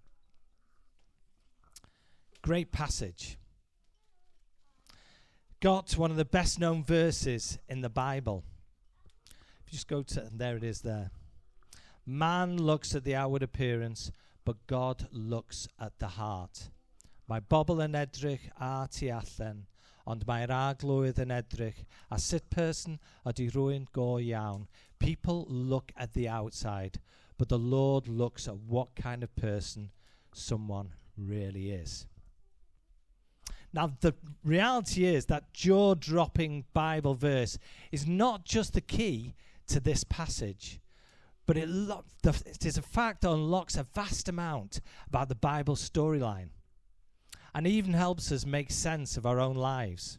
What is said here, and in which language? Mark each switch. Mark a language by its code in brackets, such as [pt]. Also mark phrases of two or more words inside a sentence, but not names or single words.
[en] Great passage. Got one of the best known verses in the Bible. If you just go to, there it is there. Man looks at the outward appearance, but God looks at the heart. [cy] Mae bobl yn edrych ar tu allan, ond mae'r arglwydd yn edrych a sut person ydy rhywun go iawn. [en] People look at the outside, but the Lord looks at what kind of person someone really is. Now, the reality is that jaw-dropping Bible verse is not just the key to this passage, but it is a fact that unlocks a vast amount about the Bible storyline and even helps us make sense of our own lives.